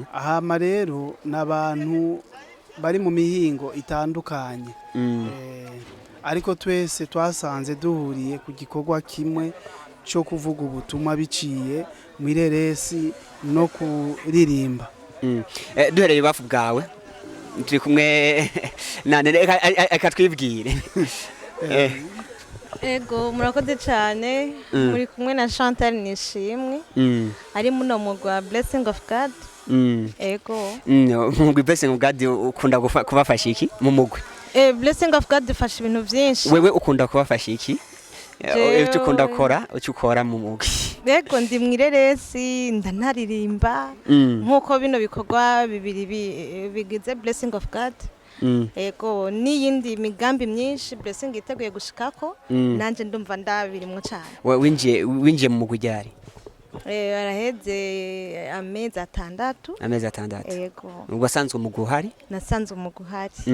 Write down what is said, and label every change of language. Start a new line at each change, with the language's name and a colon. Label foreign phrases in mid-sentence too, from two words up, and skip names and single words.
Rundi: Hama rero n'abantu bari mu mihingo itandukanye, ariko twese twasanze duhuriye ku gikorwa kimwe cyo kuvuga ubutumwa biciye mu ireresi no kuririmba. Duhereye bafu bwawe turi kumwe aka twibwire. Ego murakoze cyane. Muri kumwe na Chantal Nishimwe ari muno mugwa blessing of God. Ego mugwi blessing of God ukunda kubafasha iki mu mugwi? Blessing of God dufasha ibintu byinshi. Wewe ukunda kubafasha iki? Icyo ukunda mu mugwi? Ego ndi mwireresi ndanaririmba nkuko bino bikorwa bibiri bigize blessing of God. Ego n'iyindi migambi myinshi blessing iteguye gushikako, nanje ndumva ndabirimwo cyane. Winjiye mu mugwi ryari? Araheze amezi 6. Ego ugasanzwe umugwi uhari? Nasanzwe umugwi uhari.